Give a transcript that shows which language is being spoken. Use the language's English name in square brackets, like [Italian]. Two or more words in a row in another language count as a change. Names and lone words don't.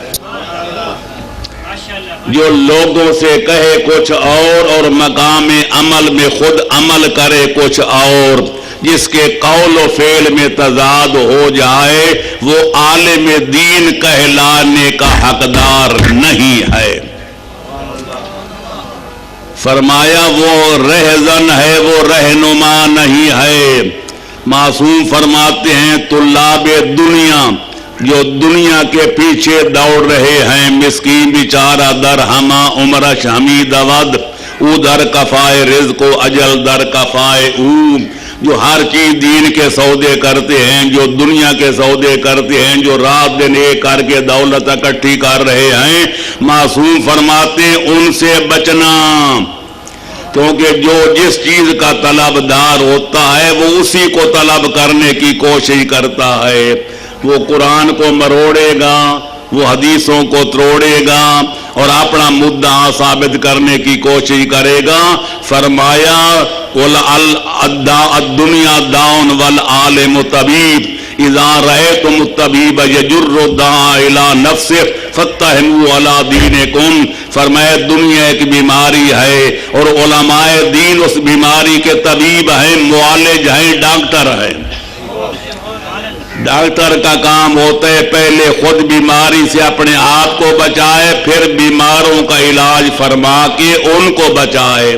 [Urdu] جو لوگوں سے کہے کچھ اور مقام عمل میں خود عمل کرے کچھ اور، جس کے قول و فعل میں تضاد ہو جائے وہ عالم دین کہلانے کا حقدار نہیں ہے. فرمایا وہ رہزن ہے، وہ رہنما نہیں ہے. معصوم فرماتے ہیں طلاب دنیا جو دنیا کے پیچھے دوڑ رہے ہیں، [Persian] مسکین بیچارہ در ہما عمرش حمید ود او در کفائے رزق و اجل در کفائے او. [Urdu] جو ہر چیز دین کے سودے کرتے ہیں، جو دنیا کے سودے کرتے ہیں، جو رات دن ایک کر کے دولت اکٹھی کر رہے ہیں، معصوم فرماتے ہیں ان سے بچنا. کیونکہ جو جس چیز کا طلبدار ہوتا ہے وہ اسی کو طلب کرنے کی کوشش کرتا ہے. وہ قرآن کو مروڑے گا، وہ حدیثوں کو توڑے گا اور اپنا مدعا ثابت کرنے کی کوشش کرے گا. [Arabic] فرمایا الدنیا داؤن والعالم طبیب اذا رأیتم الطبیب یجر الداء الی نفسہ فاتہموا علی دینکم. [Urdu] فرمایا دنیا ایک بیماری ہے اور علماء دین اس بیماری کے طبیب ہیں، معالج ہیں، ڈاکٹر ہیں. ڈاکٹر کا کام ہوتا ہے پہلے خود بیماری سے اپنے آپ کو بچائے، پھر بیماروں کا علاج فرما کے ان کو بچائے.